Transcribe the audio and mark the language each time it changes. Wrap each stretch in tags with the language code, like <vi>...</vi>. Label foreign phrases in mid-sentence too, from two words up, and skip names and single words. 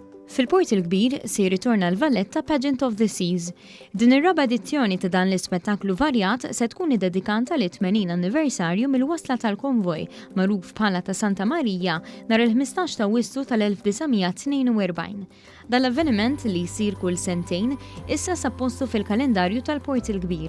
<mt>Fil-Port il-Kbir se ritorna l-Valletta Pageant of the Seas. Din ir-raba edizzjoni ta' dan l-ispettaklu varjat se tkun iddedikata l-80 anniversarju mill-wasla tal-konvoj magħruf bħala ta' Santa Marija nhar il-15 ta' Wissu tal-1942. Dan l-avveniment li jsir kull sentejn issa sappostu fil-kalendarju tal-Port il-Kbir.</mt>